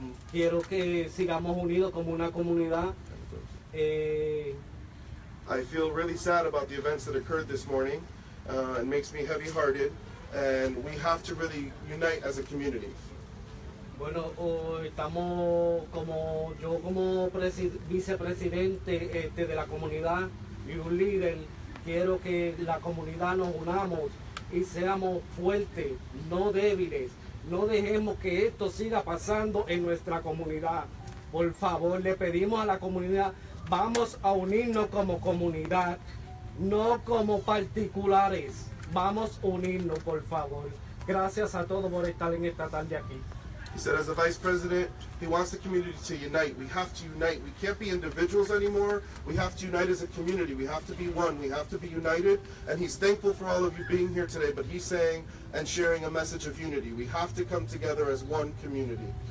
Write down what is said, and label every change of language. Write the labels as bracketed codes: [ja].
[es] Quiero que sigamos unidos como una comunidad. [en] I feel really sad about the events that occurred this morning. It makes me heavy-hearted, and we have to really unite as a community. [es] Bueno, estamos yo como vicepresidente de la comunidad y un líder. Quiero que la comunidad nos unamos y seamos fuertes, no débiles. No dejemos que esto siga pasando en nuestra comunidad. Por favor, le pedimos a la comunidad, vamos a unirnos como comunidad, no como particulares. Vamos a unirnos, por favor. Gracias a todos por estar en esta tarde aquí. [en] He said as the vice president, he wants the community to unite. We have to unite. We can't be individuals anymore. We have to unite as a community. We have to be one. We have to be united. And he's thankful for all of you being here today, but he's saying and sharing a message of unity. We have to come together as one community.